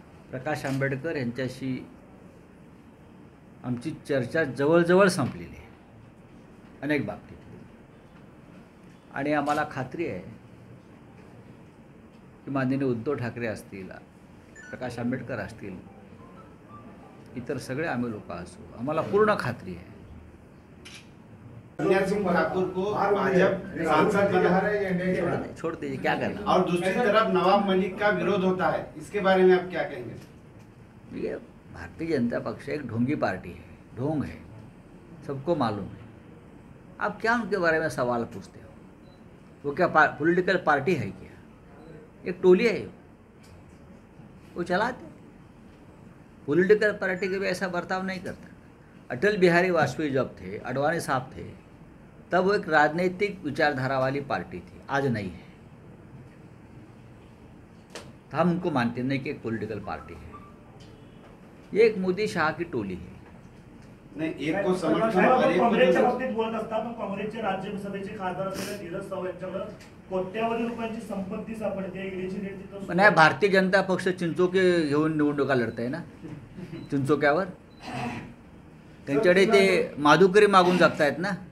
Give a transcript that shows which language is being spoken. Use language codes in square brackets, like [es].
[mr] प्रकाश आंबेडकर यांच्याशी आमची चर्चा जवळजवळ संपलेली आहे अनेक बाबतीत, आणि आम्हाला खात्री आहे की माननीय उद्धव ठाकरे असतील, प्रकाश आंबेडकर असतील, इतर सगळे आम्ही लोक असू, आम्हाला पूर्ण खात्री आहे. [hi] कल्याण सिंह ठाकुर को भाजपा सांसद बना है, छोड़ दीजिए, क्या करना. और दूसरी तरफ नवाब मलिक का विरोध होता है, इसके बारे में आप क्या कहेंगे? ये भारतीय जनता पक्ष एक ढोंगी पार्टी है, ढोंग है, सबको मालूम है. आप क्या उनके बारे में सवाल पूछते हो? वो क्या पॉलिटिकल पार्टी है क्या? एक टोली है, वो चलाते. पॉलिटिकल पार्टी के भी ऐसा बर्ताव नहीं करता. अटल बिहारी वाजपेयी जब थे, अडवाणी साहब थे, तब वो एक राजनीतिक विचारधारा वाली पार्टी थी, आज नहीं है. तो हम उनको मानते नहीं कि एक पॉलिटिकल पार्टी है. ये एक मोदी शाह की टोली है. नहीं, एक को समर्थन और एक को [mr] काँग्रेसच्या बाबतीत बोलत असता, पण काँग्रेसचे राज्यसभेचे खासदार असलेल्या धीरज सावंत यांच्याकडे कोट्यावधी रुपयांची संपत्ती सापडते. ईडीची रेड पण नाही, भारतीय जनता पक्ष चिंचोके घेऊन निवडणुका लढत आहे ना, चिंचोक्यावर. त्यांच्याकडे ते माधुकरी मागून जगतायत ना.